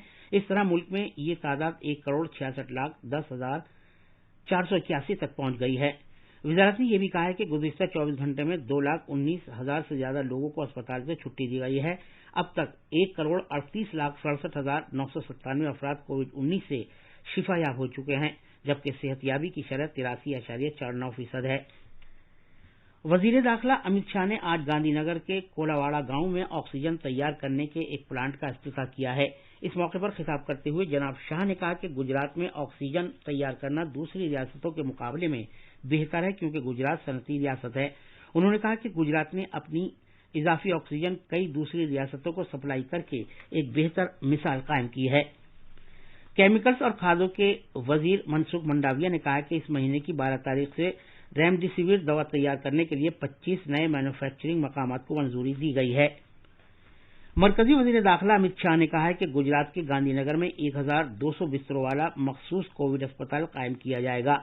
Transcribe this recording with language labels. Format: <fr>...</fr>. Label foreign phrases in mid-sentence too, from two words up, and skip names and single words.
<ur>اس طرح ملک میں یہ تعداد 1,66,10,481 تک پہنچ گئی ہے. وزارت نے یہ بھی کہا ہے کہ گزشتہ 24 گھنٹے میں 2,19,000 سے زیادہ لوگوں کو اسپتال سے چھٹی دی گئی ہے. اب تک 1,38,67,997 افراد کووڈ-19 سے شفایاب ہو چکے ہیں. جبکہ صحت یابی کی شرح 83.49% ہے۔ وزیر داخلہ امت شاہ نے آج گاندھی نگر کے کولاواڑہ گاؤں میں آکسیجن تیار کرنے کے ایک پلانٹ کا افتتاح کیا ہے۔ اس موقع پر خطاب کرتے ہوئے جناب شاہ نے کہا کہ گجرات میں آکسیجن تیار کرنا دوسری ریاستوں کے مقابلے میں بہتر ہے کیونکہ گجرات صنعتی ریاست ہے۔ انہوں نے کہا کہ گجرات نے اپنی اضافی آکسیجن کئی دوسری ریاستوں کو سپلائی کر کے ایک بہتر مثال قائم کی ہے۔ کیمیکلز اور کھادوں کے وزیر منسکھ منڈاویہ نے کہا کہ اس مہینے کی 12 تاریخ سے ریمڈیسیویر دوا تیار کرنے کے لیے 25 نئے مینوفیکچرنگ مقامات کو منظوری دی گئی ہے۔ مرکزی وزیر داخلہ امت شاہ نے کہا ہے کہ گجرات کے گاندھی نگر میں 1200 بستروں والا مخصوص کووڈ اسپتال قائم کیا جائے گا۔</ur>